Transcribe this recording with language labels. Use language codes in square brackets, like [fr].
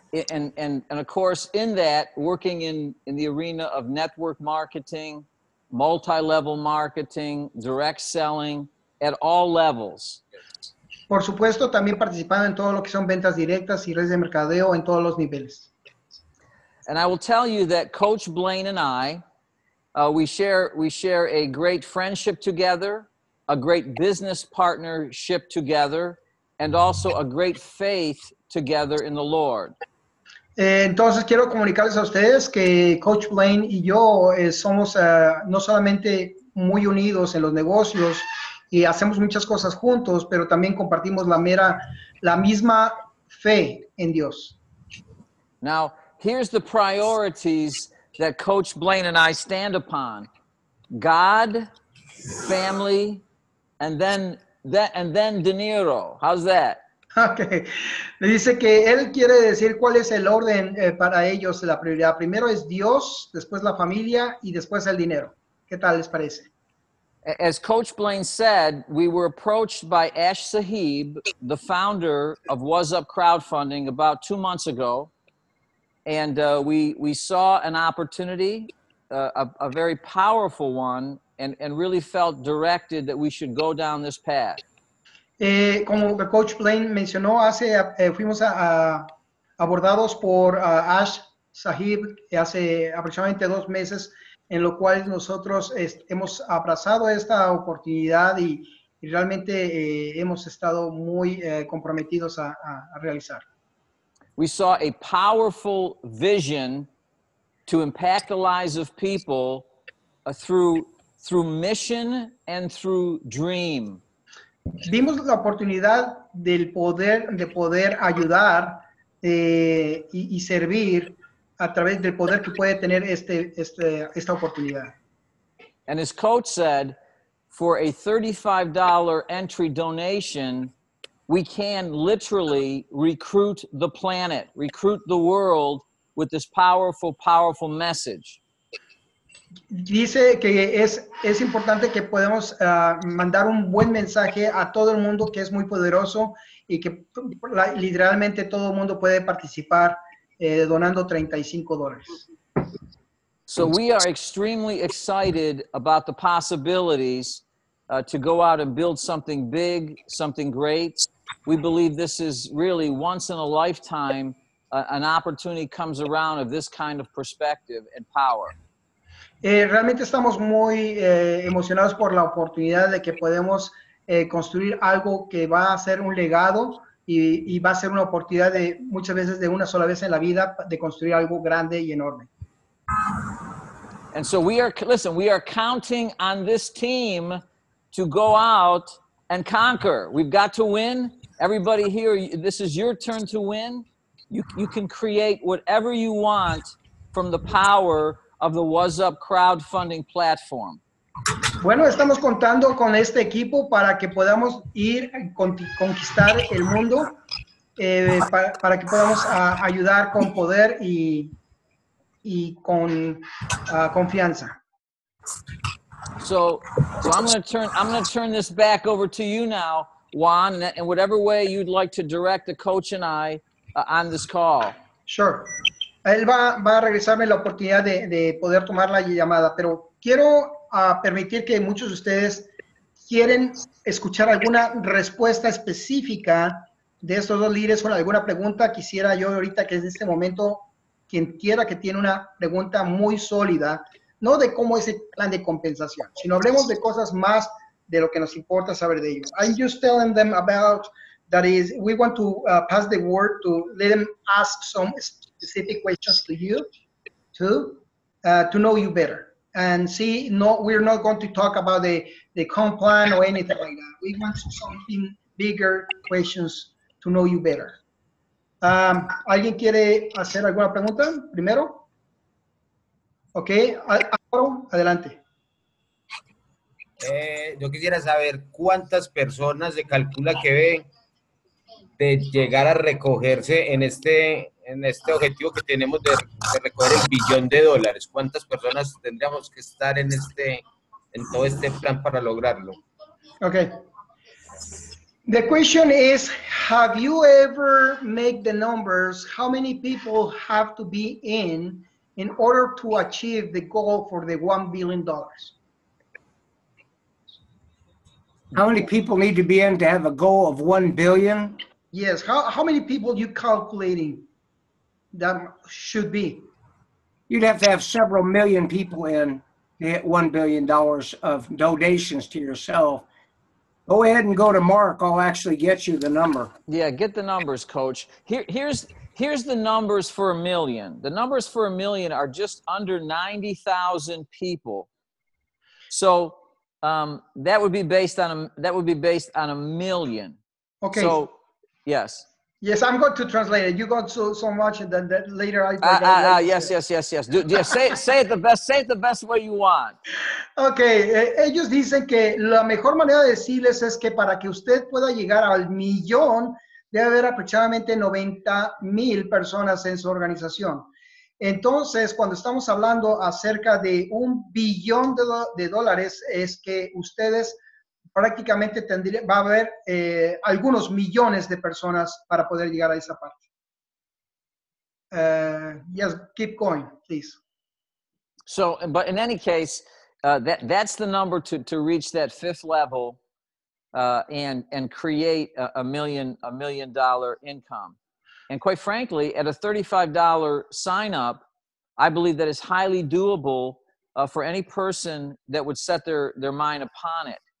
[en] And of course, in that, working in the arena of network marketing, multi-level marketing, direct selling, at all levels. [es] Por supuesto, también participando en todo lo que son ventas directas y redes de mercadeo en todos los niveles. [en] And I will tell you that Coach Blaine and I, we share a great friendship together, a great business partnership together, and also a great faith together in the Lord. [es] Entonces quiero comunicarles a ustedes que Coach Blaine y yo somos no solamente muy unidos en los negocios y hacemos muchas cosas juntos, pero también compartimos la misma fe en Dios. [en] Now, here's the priorities that Coach Blaine and I stand upon: God, family, and then [es] dinero. [en] How's that? Okay. [es] Le dice que él quiere decir cuál es el orden para ellos, la prioridad. Primero es Dios, después la familia y después el dinero. ¿Qué tal les parece? [en] As Coach Blaine said, we were approached by Ash Sahib, the founder of Was Up Crowdfunding, about 2 months ago. And we saw an opportunity, a very powerful one, and really felt directed that we should go down this path. [es] Como Coach Blaine mencionó, fuimos abordados por Ash Sahib hace aproximadamente 2 meses, en lo cual nosotros hemos abrazado esta oportunidad y realmente hemos estado muy comprometidos a realizar. [en] We saw a powerful vision to impact the lives of people through mission and through dream. [es] Vimos la oportunidad de poder ayudar y servir a través del poder que puede tener esta oportunidad. [en] And as Coach said, for a $35 entry donation, we can literally recruit the planet, recruit the world with this powerful, powerful message. [es] Dice que es importante que podamos mandar un buen mensaje a todo el mundo, que es muy poderoso y que literalmente todo el mundo puede participar donando $35. [en] So we are extremely excited about the possibilities to go out and build something big, something great. We believe this is really once in a lifetime, an opportunity comes around of this kind of perspective and power. [es] Realmente estamos muy emocionados por la oportunidad de que podemos construir algo que va a ser un legado y va a ser una oportunidad de muchas veces de una sola vez en la vida de construir algo grande y enorme. [en] And so we are counting on this team to go out and conquer. We've got to win. Everybody here, this is your turn to win. You can create whatever you want from the power of the Was Up crowdfunding platform. [es] Bueno, estamos contando con este equipo para que podamos ir a conquistar el mundo, para que podamos ayudar con poder y con confianza. [en] So I'm going to turn this back over to you now, Juan, in whatever way you'd like to direct the coach and I on this call. Sure. [es] Él va a regresarme la oportunidad de poder tomar la llamada, pero quiero permitir que muchos de ustedes quieren escuchar alguna respuesta específica de estos dos líderes con alguna pregunta. Quisiera yo ahorita que en este momento, quien quiera que tiene una pregunta muy sólida, no de cómo es el plan de compensación, sino hablemos de cosas más de lo que nos importa saber de ellos. [en] I'm just telling them about, that is, we want to pass the word to let them ask some specific questions to you, to know you better. And see, no, we're not going to talk about the comp plan or anything like that. We want something bigger, questions to know you better. [es] ¿Alguien quiere hacer alguna pregunta primero? Ok, Álvaro, adelante. Yo quisiera saber cuántas personas se calcula que ven de llegar a recogerse en este objetivo que tenemos de recoger el billón de dólares. ¿Cuántas personas tendríamos que estar en todo este plan para lograrlo? [en] Okay. The question is, have you ever made the numbers? How many people have to be in order to achieve the goal for the $1 billion? How many people need to be in to have a goal of 1 billion? Yes. How many people you calculating that should be? You'd have to have several million people in to hit $1 billion of donations to yourself. Go ahead and go to Mark. I'll actually get you the number. Yeah, get the numbers, Coach. Here's the numbers for $1 million. The numbers for $1 million are just under 90,000 people. So that would be based on $1 million. Okay. So yes. Yes, I'm going to translate it. You got so much, and then later yes. Say it the best way you want. [es] Okay, ellos dicen que la mejor manera de decirles es que para que usted pueda llegar al millón, debe haber aproximadamente 90,000 personas en su organización. Entonces, cuando estamos hablando acerca de $1 billón de dólares, es que ustedes prácticamente va a haber algunos millones de personas para poder llegar a esa parte. [en] Yes, keep going, please. So, but in any case, that's the number to reach that fifth level and create a $1 million income. And quite frankly, at a $35 sign up, I believe that is highly doable for any person that would set their mind upon it.